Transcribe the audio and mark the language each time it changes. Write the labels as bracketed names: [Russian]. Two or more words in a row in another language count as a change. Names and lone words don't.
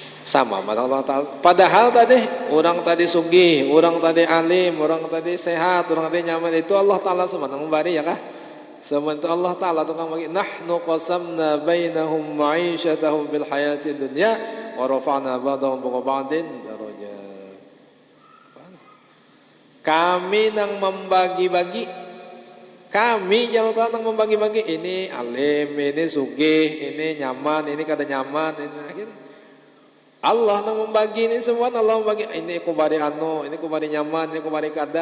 [Indonesian] sama Allah Ta'ala. [Banjar] Padahal tadi orang tadi sugih, orang tadi alim, orang tadi sehat, orang tadi nyaman, itu Allah Ta'ala semua memberi ya kah? [Indonesian] Semua itu Allah Ta'ala tukang bagi. [Arabic] نحن قسمنا بينهم معيشتهم بالحياة الدنيا ورفعنا بعضهم فوق بعض درجات. [Banjar] Kami nang membagi-bagi, kami jalan Tuhan nang membagi-bagi, ini alim, ini sugih, ini nyaman, ini kada nyaman, ini akhirnya Allah nang membagi ini semua. Allah membagi, ini kubari anu, ini kubari nyaman, ini kubari kada.